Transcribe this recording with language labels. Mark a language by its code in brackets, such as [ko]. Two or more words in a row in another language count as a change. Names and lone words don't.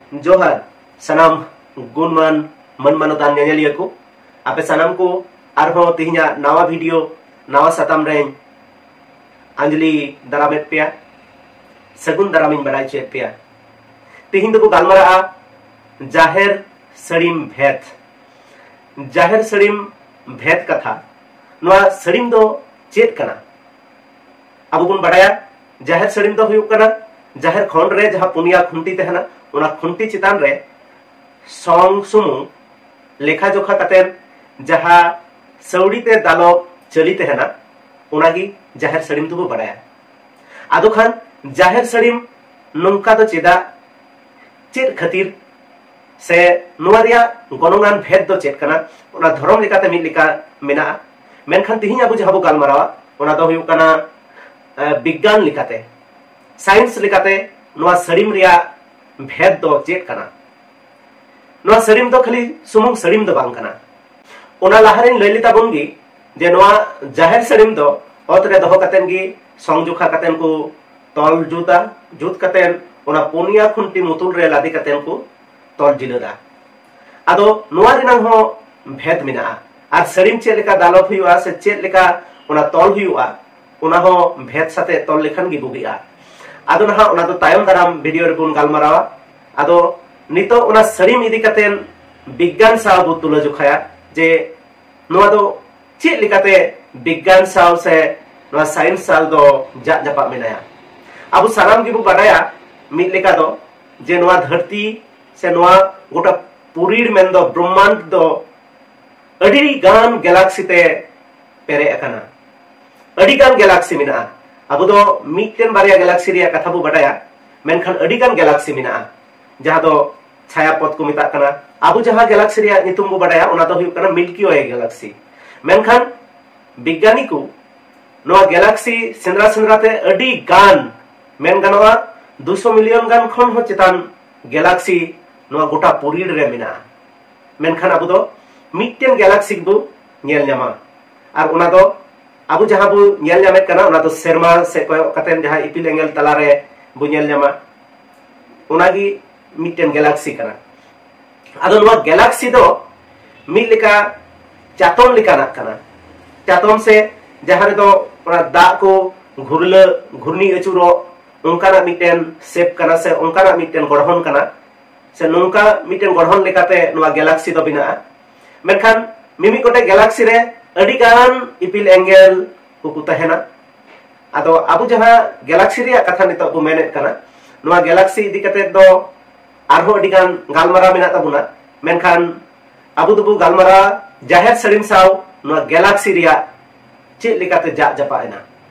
[sat] जोहार सनाम गुणमान मन मनोतान नेलिया को आपे सनाम को आरहो तिहिना नवा वीडियो नवा साताम रे अंजलि दारामेत पेया सगुन दारामिन बड़ाई चेत पेया तिहिन दो गालमारा जाहेर सड़ीम भेद कथा नवा सड़ीम दो चेत कना अब बुन बड़ाया जाहेर सड़ीम दो हुयुक कना जाहेर खंड रे जहां पुनिया खुंटी तहना उना खुंटी चितान रे सॉन्ग सुमुंग लेखा जोखा कतेन जहां सौड़ी ते दालो चली तहना उनागी जाहेर सड़ीम तो बड़ाया आदो खान जाहेर सड़ीम नोंका तो चेदा चेद खातिर से नुवारिया गनोंगान भेद दो चेद कना उना धर्म लेकाते मिद लेका मेना मेनखान तिहिन आबु जहाबु गालमारावा उना दो हुयुक कना विज्ञान लेकाते साइंस लेकाते नुवा सड़ीम रिया भेद दो चेद कना नुवा सड़ीम दो खाली सुमुंग सड़ीम दो बांग कना उना लाहारिन लैलिता बुनगी जे नुवा जाहेर सड़ीम दो ओतरे दोहो कतेन गी संजुखा कतेन को तोल जुता जुत कतेन उना पुनिया खुंटी मुतुल रे लादी कतेन को तोल जिलदा आदो नुवा रिनांग हो भेद मिना आर सड़ीम चेद लेका दालप हुयुआ से चेद लेका उना तोल हुयुआ उना हो भेद साथे तोल लेखन गी बुगिआ आदो नहा उना दो तायम दाराम वीडियो रे बुन गालमारावा आदो नितो उना सड़ीम इदी कतेन विज्ञान साव बु तुला जुखाया जे नुवा दो चेद लेकाते विज्ञान साव से नुवा साइंस साल दो जा जपा मेनाया अब सानाम गी बु बाडाया मिद लेका दो जे नुवा धरती से नुवा गोटा पुरीर मेन दो ब्रह्मांड दो अडी गान गैलेक्सी ते पेरे अकना अडी गान गैलेक्सी मिना अब दो मिटन बारिया गैलेक्सी रिया कथा बु बाडाया मेनखान अडी गान गैलेक्सी मिना जहां दो छायापथ को मिता कना अब जहां गैलेक्सी रिया नितुम बु बाडाया उना दो हुयुक कना [en] Milky Way galaxy [sat] मेनखान विज्ञानी को नुवा गैलेक्सी सेंद्रा सेंद्राते अडी गान मेन गानवा 200 मिलियन गान खन हो चितान गैलेक्सी नुवा गोटा पुरीर रे मिना मेनखान अब दो मिटन गैलेक्सी बु नेल न्यामा आर उना दो अब जहां बु नेल न्यामे कना उना दो सेरमा से कोय कतेन जहां इपिल एंगल तला रे बु नेल न्यामा उनागी मिटन गैलेक्सी कना आदो नुवा गैलेक्सी दो मिद लेका चातम लेका ना कना चातम से जहां रे दो उना दा को घुरले घुरनी अचुरो उनका ना मिटन सेप कना से उनका ना मिटन गढ़न कना से नोंका मिटन गढ़न लेकाते नुवा गैलेक्सी दो बिना मेनखान मिमी कोटे गैलेक्सी रे अडी गान इपिल एंगल को तहेना आदो अब जहां गैलेक्सी रिया कथा नितो बु मेनेत कना नुवा गैलेक्सी इदी कते दो आरहो अडी गान गालमारा मेना ताबुना मेनखान अब दो बु गालमारा जाहेर सड़ीम साव नुवा गैलेक्सी रिया चे लेकाते जा जपाएना